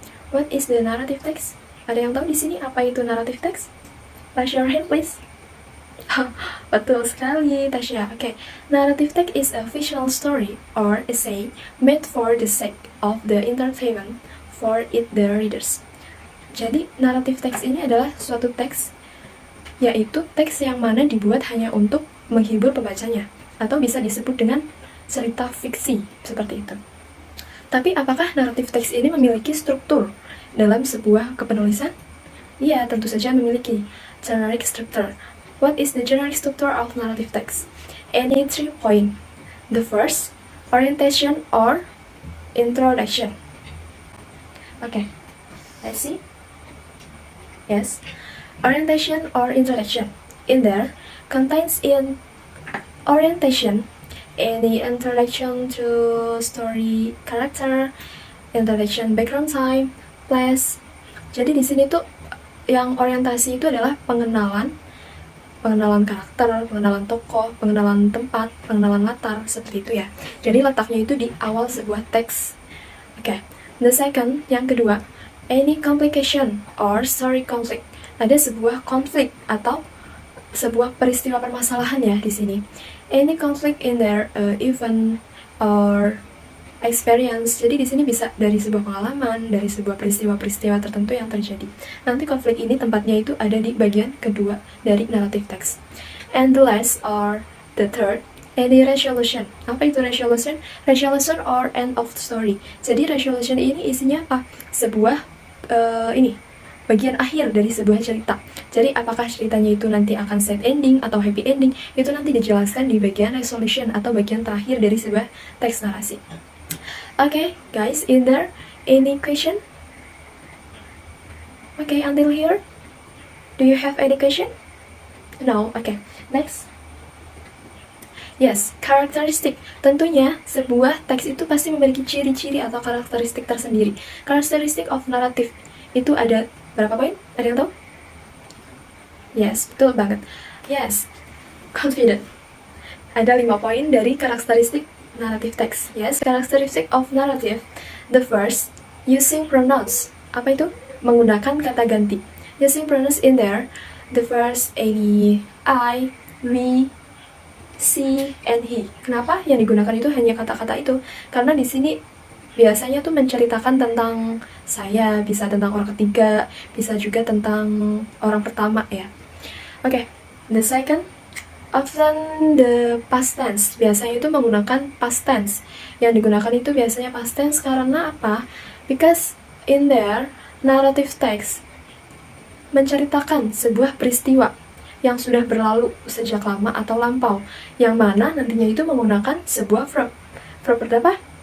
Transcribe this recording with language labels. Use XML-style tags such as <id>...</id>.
<en>What is the narrative text?</en> <id>Ada yang tahu di sini apa itu narrative text?</id> <en>Raise your hand, please.</en> <id>Betul sekali,</id> <en>Tasya. Okay, narrative text is a fictional story or essay made for the sake of the entertainment for the readers.</en> <id>Jadi, narrative text ini adalah suatu teks, yaitu teks yang mana dibuat hanya untuk menghibur pembacanya, atau bisa disebut dengan cerita fiksi, seperti itu. Tapi apakah naratif teks ini memiliki struktur dalam sebuah kepenulisan? Iya, tentu saja memiliki generic structure.</id> <en>What is the generic structure of narrative text? Any 3 points. The first, orientation or introduction. Okay. Let's see. Yes. Orientation or introduction. In there contains in orientation any introduction to story character, introduction background time, place.</en> <id>Jadi di sini tuh yang orientasi itu adalah pengenalan karakter, pengenalan tokoh, pengenalan tempat, pengenalan latar, seperti itu ya. Jadi letaknya itu di awal sebuah teks. Oke.</id> <en>The second,</en> <id>yang kedua,</id> <en>any complication or story conflict.</en> <id>Ada sebuah konflik atau sebuah peristiwa permasalahan ya di sini.</id> <en>Any conflict in their event or experience.</en> <id>Jadi di sini bisa dari sebuah pengalaman, dari sebuah peristiwa-peristiwa tertentu yang terjadi. Nanti konflik ini tempatnya itu ada di bagian kedua dari narrative text.</id> <en>And the last or the third, any resolution.</en> <id>Apa itu</id> <en>resolution? Resolution or end of story.</en> <id>Jadi resolution ini isinya apa? Sebuah bagian akhir dari sebuah cerita. Jadi apakah ceritanya itu nanti akan sad ending atau happy ending, itu nanti dijelaskan di bagian resolution atau bagian terakhir dari sebuah teks narasi.</id> <en>Okay, guys, is there any question? Okay, until here, do you have any question? No, okay, next. Yes, karakteristik.</en> <id>Tentunya sebuah teks itu pasti memiliki ciri-ciri atau karakteristik tersendiri. Karakteristik of narrative itu ada berapa poin? Ada yang tahu? Yes, betul banget.</id> <en>Yes, confident.</en> <id>Ada 5 poin dari karakteristik narrative text.</id> <en>Yes, characteristic of narrative. The first, using pronouns.</en> <id>Apa itu? Menggunakan kata ganti.</id> <en>Using pronouns in there. The first, any, I, we, she, and he.</en> <id>Kenapa yang digunakan itu hanya kata-kata itu? Karena di sini biasanya tuh menceritakan tentang saya, bisa tentang orang ketiga, bisa juga tentang orang pertama ya.</id> <en>Oke, the second, often the past tense.</en> <id>Biasanya itu menggunakan past tense. Yang digunakan itu biasanya past tense karena apa?</id> <en>Because in there,</en> <id>narrative text menceritakan sebuah peristiwa yang sudah berlalu sejak lama atau lampau, yang mana nantinya itu menggunakan sebuah verb. Verb apa?</id>